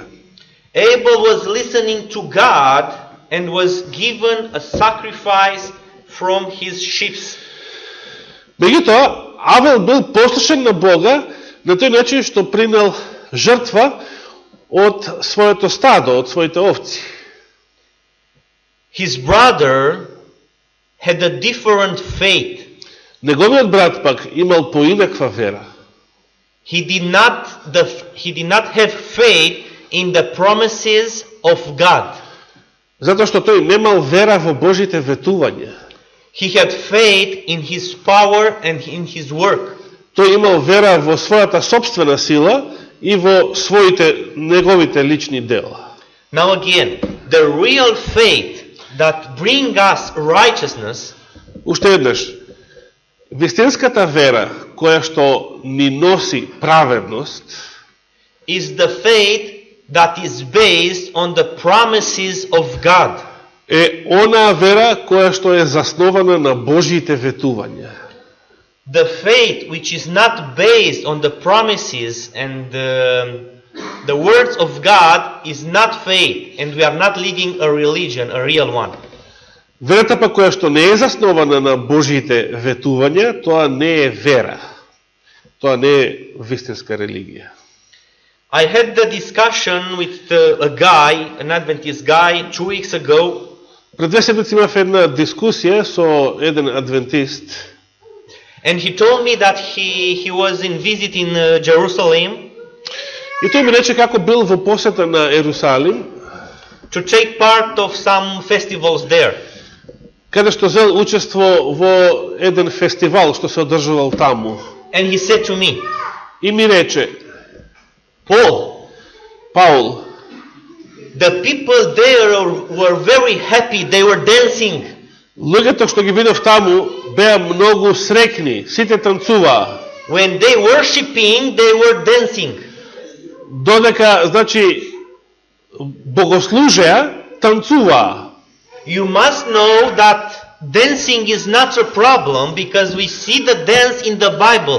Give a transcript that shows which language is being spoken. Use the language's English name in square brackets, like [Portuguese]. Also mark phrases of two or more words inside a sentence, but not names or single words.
[English] Abel was listening to God and was given a sacrifice from his sheep. [Macedonian] Меѓутоа, Авел бил послушен на Бога на тој начин што принел жртва од своето стадо, од своите овци. [English] His brother had a different faith. [Macedonian] Неговиот брат пак имал поинаква вера. [English] he did not have faith in the promises of God. [Macedonian] Затоа што тој немал вера во Божите ветувања. [English] He had faith in his power and in his work. [Macedonian] Тој имал вера во својата собствена сила и во неговите лични дела. [English] Now again, the real faith that brings us righteousness [Macedonian] Уште еднаш, вистинската вера која што ни носи праведност [English] is the faith that is based on the promises of God. [Macedonian] Е онаа вера која што е заснована на Божите ветувања. [English] The faith which is not based on the promises and the words of God is not faith, and we are not living a religion, a real one. [Macedonian] Верата па која што не е заснована на Божите ветувања, тоа не е вера. Тоа не е вистинска религија. [English] I had the discussion with a guy, an Adventist guy, 2 weeks ago. [Macedonian] Пред 2 седмици имав една дискусија со еден адвентист. [English] And he told me that he was in visit in Jerusalem. [Macedonian] И тој ми рече како бил во посета на Ерусалим, [English] to take part of some festivals there. [Macedonian] Каде што зел учество во еден фестивал што се одржувал таму. [English] And he said to me, [Macedonian] И ми рече, [English] Paul, the people there were very happy, they were dancing. [Macedonian] Луѓето што ги видов таму беа многу среќни, сите танцуваа. [English] When they worshiping, they were dancing. [Macedonian] Додека, значи, богослужеа, танцуваа. [English] You must know that dancing is not a problem because we see the dance in the Bible.